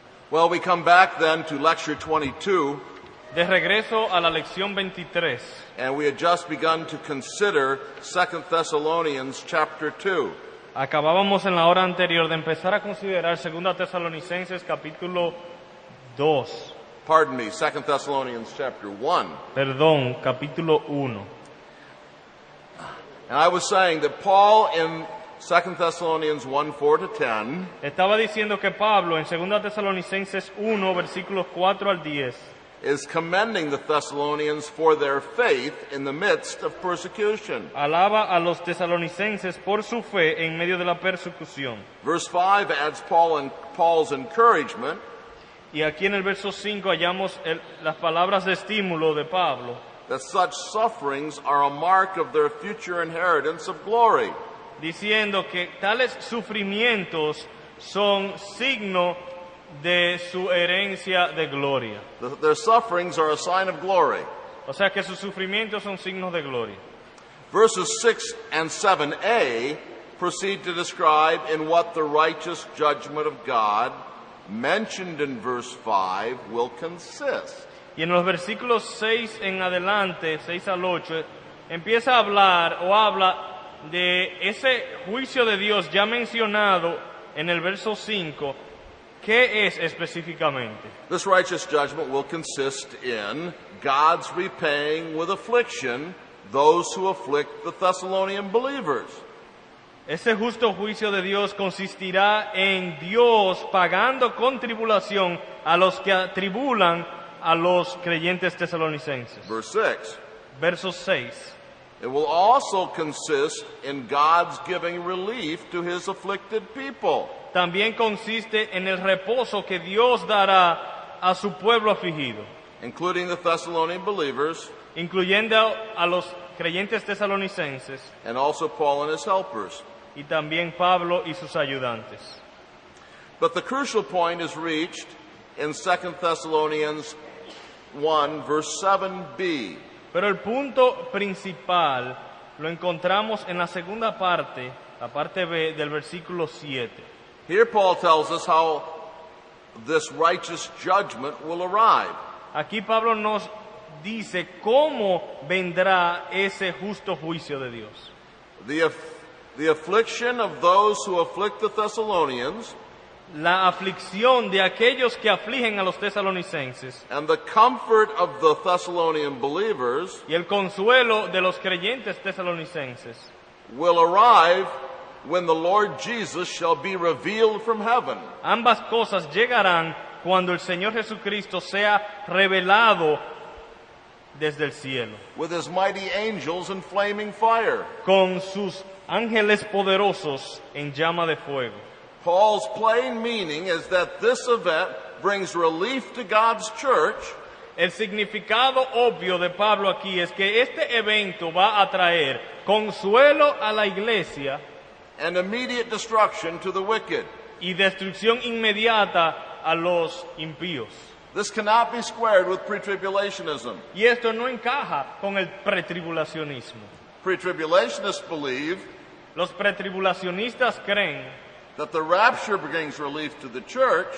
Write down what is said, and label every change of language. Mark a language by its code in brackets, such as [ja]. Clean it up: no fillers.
[en] Well, we come back then to lecture 22, [es] De regreso a la lección 23, [en] and we had just begun to consider 2 Thessalonians chapter 2. [es] acabábamos en la hora anterior de empezar a considerar 2 Tesalonicenses capítulo 2, [en] Pardon me, 2 Thessalonians chapter 1. [es] perdón, capítulo 1. [en] And I was saying that Paul in 2 Thessalonians 1, 4 to 10 [es] Estaba diciendo que Pablo en 2 Tesalonicenses 1, versículos 4 al 10, [en] is commending the Thessalonians for their faith in the midst of persecution. [es] alaba a los tesalonicenses por su fe en medio de la persecución. [en] Verse 5 adds Paul's encouragement [es] Y aquí en el verso 5 hallamos las palabras de estímulo de Pablo, [en] that such sufferings are a mark of their future inheritance of glory. [es] diciendo que tales sufrimientos son signo de su herencia de gloria. [en] Their sufferings are a sign of glory. [es] O sea que sus sufrimientos son signos de gloria. [en] Verses 6 and 7a proceed to describe in what the righteous judgment of God, mentioned in verse 5, will consist. [es] Y en los versículos 6 en adelante, 6 al 8, empieza a hablar o habla de ese juicio de Dios ya mencionado en el verso 5. ¿Qué es específicamente? [en] This righteous judgment will consist in God's repaying with affliction those who afflict the Thessalonian believers. [es] Ese justo juicio de Dios consistirá en Dios pagando con tribulación a los que atribulan a los creyentes tesalonicenses. [en] Verse 6. [es] Verso 6. [en] It will also consist in God's giving relief to his afflicted people. [es] También consiste en el reposo que Dios dará a su pueblo afligido, [en] Including the Thessalonian believers [es] incluyendo a los creyentes tesalonicenses [en] and also Paul and his helpers. [es] y también Pablo y sus ayudantes. [en] But the crucial point is reached in 2 Thessalonians 1, verse 7b. [es] Pero el punto principal lo encontramos en la segunda parte, la parte B del versículo 7. [en] Here Paul tells us how this righteous judgment will arrive. [es] Aquí Pablo nos dice cómo vendrá ese justo juicio de Dios. [en] The affliction of those who afflict the Thessalonians [es] La aflicción de aquellos que afligen a los tesalonicenses [en] and the comfort of the Thessalonian believers [es] y el consuelo de los creyentes tesalonicenses [en] will arrive when the Lord Jesus shall be revealed from heaven. [es] ambas cosas llegarán cuando el Señor Jesucristo sea revelado desde el cielo, [en] With his mighty angels in flaming fire. [es] con sus ángeles poderosos en llama de fuego. [en] Paul's plain meaning is that this event brings relief to God's church [es] El significado obvio de Pablo aquí es que este evento va a traer consuelo a la iglesia [en] and immediate destruction to the wicked. [es] y destrucción inmediata a los impíos. [en] This cannot be squared with pre-tribulationism. [es] Y esto no encaja con el pretribulacionismo. [en] Pre-tribulationists believe [es] Los pretribulacionistas creen [en] that the rapture brings relief to the church,